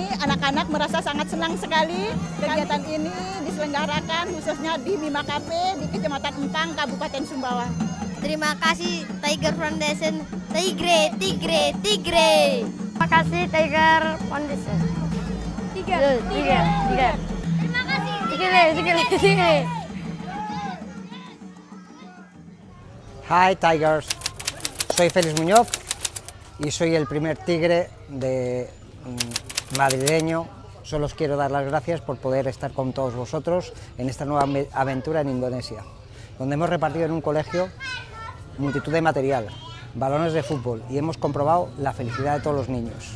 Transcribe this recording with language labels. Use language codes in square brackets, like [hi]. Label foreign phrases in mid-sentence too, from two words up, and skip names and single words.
[id] Anak-anak merasa sangat senang sekali. Kegiatan ini diselenggarakan khususnya di Mima Cafe di Kecamatan Empang, Kabupaten Sumbawa. Terima kasih Tiger Foundation. Tigre. Terima kasih Tiger Foundation. Tiger. Terima kasih. Tigre. [es] Hi Tigers, soy Félix Muñoz y soy el primer tigre madrileño. Solo os quiero dar las gracias por poder estar con todos vosotros en esta nueva aventura en Indonesia, donde hemos repartido en un colegio multitud de material, balones de fútbol y hemos comprobado la felicidad de todos los niños.